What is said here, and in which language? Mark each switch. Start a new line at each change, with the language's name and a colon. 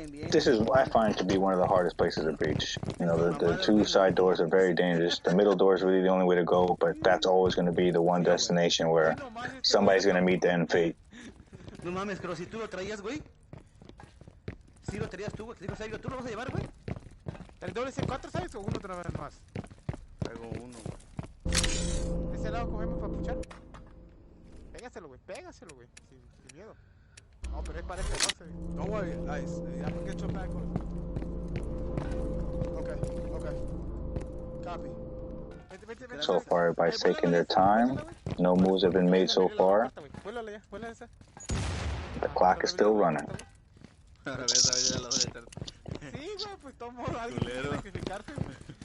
English: This is, I find, to be one of the hardest places to breach. You know, the 2 side doors are very dangerous. The middle door is really the only way to go, but that's always going to be the one destination where somebody's going to meet the end fate.
Spanish: No mames, pero si tú lo traías, güey. Si lo traías tú, güey. Digo, Sergio, ¿tú lo vas a llevar, güey? ¿El doble C4 sabes o uno otra vez más? Traigo uno. ¿De ese lado cogemos para puchar? Pégaselo, güey, sin miedo. No, pero es para este pase.
English: Don't worry, guys. I'm gonna get your back on. Okay. Copy. So far, everybody's taking their time. No moves have been made so far. The clock is still running.
Spanish: A ver, ya lo voy a estar. Sí, güey, pues tomo alguien que sacrificarse, güey.